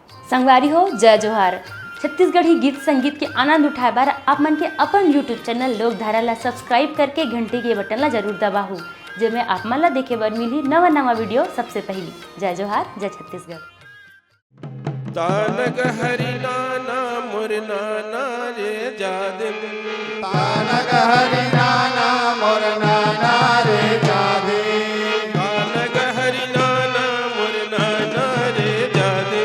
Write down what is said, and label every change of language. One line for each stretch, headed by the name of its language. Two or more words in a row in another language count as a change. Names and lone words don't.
Chhattisgarhi: संगवारी हो जय जोहार। छत्तीसगढ़ी गीत संगीत के आनंद उठाए बार आप मन के अपन यूट्यूब चैनल लोकधारा ला सब्सक्राइब करके घंटी के बटन ला जरूर दबाहू, जेमे आप मन ला देखे बर मिली नवा नवा वीडियो सबसे पहली। जय जोहार, जय छत्तीसगढ़। तानग हरि नाना मोर नाना रे जादिन, तानग हरि नाना मोर नाना रे जादिन, तानग हरि नाना मोर नाना रे जादिन,